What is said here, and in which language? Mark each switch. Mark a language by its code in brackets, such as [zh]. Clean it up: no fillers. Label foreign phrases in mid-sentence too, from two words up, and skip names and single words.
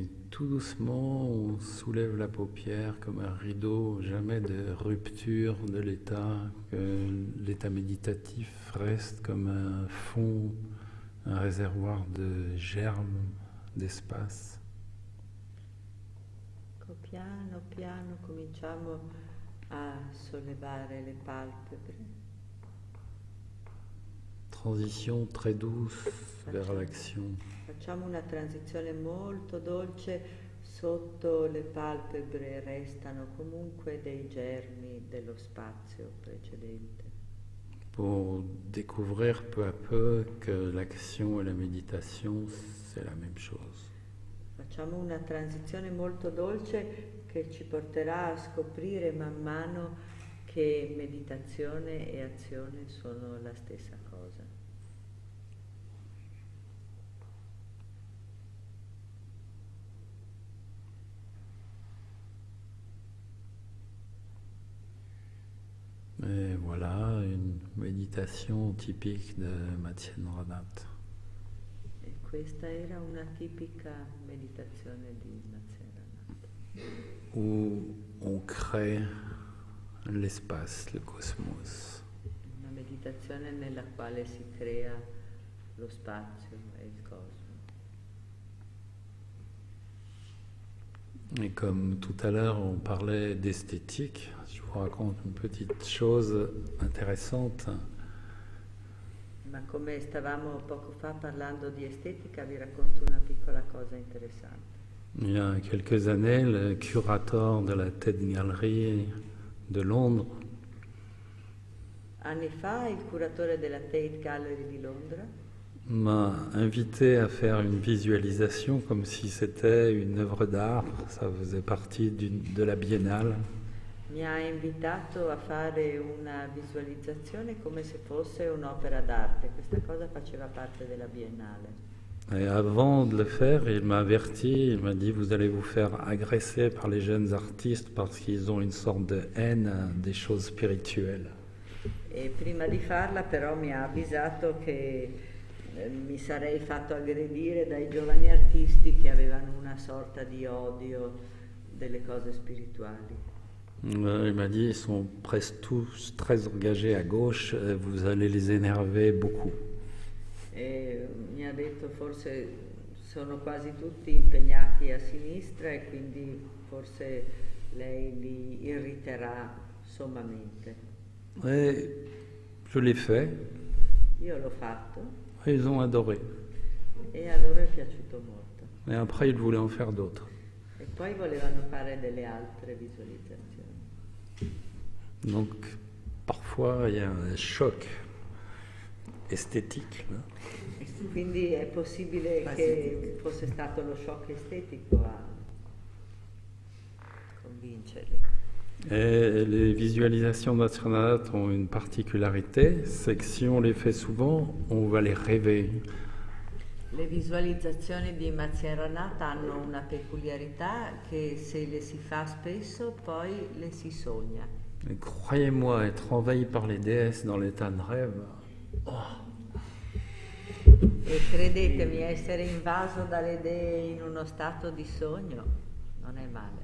[fr] tout doucement, on soulève la paupière comme un rideau, jamais de rupture de l'état, que l'état méditatif reste comme un fond, un réservoir de germes, d'espace. [it] Piano piano cominciamo a sollevare le palpebre. [fr] Transition très douce vers l'action. [it] Facciamo una transizione molto dolce, sotto le palpebre restano comunque dei germi dello spazio precedente. [fr] Pour découvrir peu à peu que l'action et la méditation, c'est la même chose. [it] Facciamo una transizione molto dolce che ci porterà a scoprire man mano che meditazione e azione sono la stessa cosa. [fr] Et voilà une méditation typique de Matsyendranath. [it] E questa era una tipica meditazione di Matsyendranath. [fr] Où on crée l'espace, le cosmos. [it] Una meditazione nella quale si crea lo spazio e il cosmo. [fr] Et comme tout à l'heure on parlait d'esthétique, je vous raconte une petite chose intéressante. [it] Ma come stavamo poco fa parlando di estetica, vi racconto una piccola cosa interessante. [fr] Il y a quelques années, le curateur de la Tate Gallery de Londres [it] Anni fa il curatore della Tate Gallery di Londra [fr] m'a invité à faire une visualisation comme si c'était une œuvre d'art, ça faisait partie de la biennale. [it] mi ha invitato a fare una visualizzazione come se fosse un'opera d'arte. Questa cosa faceva parte della Biennale. [fr] Et avant de le faire, il m'a averti, il m'a dit vous allez vous faire agresser par les jeunes artistes parce qu'ils ont une sorte de haine des choses spirituelles. [it] E prima di farla però mi ha avvisato che mi sarei fatto aggredire dai giovani artisti che avevano una sorta di odio delle cose spirituali. [fr] Il m'a dit ils sont presque tous très engagés à gauche, vous allez les énerver beaucoup. [it] E mi ha detto forse sono quasi tutti impegnati a sinistra e quindi forse lei li irriterà sommamente. [fr] Et je l'ai fait, [it] Io l'ho fatto [fr] et ils ont adoré. [it] e a loro è piaciuto molto. [fr] Et après, ils voulaient en faire d'autres. [it] E poi volevano fare delle altre visualizzazioni. [fr] Donc, parfois, il y a un choc esthétique. Là. [it] Quindi è possibile che fosse stato lo shock estetico a convincerli. [fr] Et les visualisations d'Astronaut ont une particularité, c'est que si on les fait souvent, on va les rêver. [it] Le visualizzazioni di Matsyendranath hanno una peculiarità che se le si fa spesso poi le si sogna. [fr] Et croyez-moi, être envahi par les déesses dans l'état de rêve, [it] E credetemi, essere invaso dalle dee in uno stato di sogno non è male.